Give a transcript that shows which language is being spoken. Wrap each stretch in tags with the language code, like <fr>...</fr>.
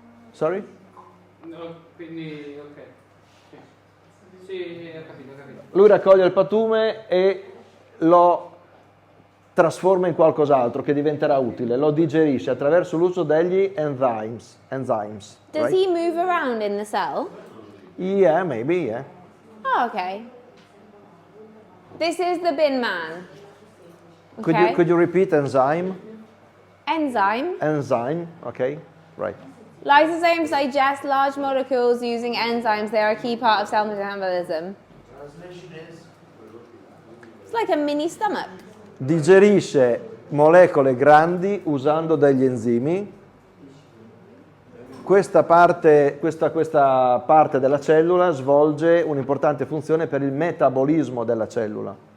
<en>Sorry?</en> <it>No, quindi, ok. Sì, ho capito. Lui raccoglie il patume e lo trasforma in qualcos'altro che diventerà utile, lo digerisce attraverso l'uso degli enzymes.</it> <en>Does Right? he move around in the cell? Yeah, maybe, yeah. Oh, okay. This is the bin man. Could you repeat enzyme? Enzyme. Enzyme, okay, right. Lysosomes digest large molecules using enzymes. They are a key part of cell metabolism. Translation is It's like a mini stomach.</en> <it>Digerisce molecole grandi usando degli enzimi. Questa parte della cellula svolge un'importante funzione per il metabolismo della cellula.</it>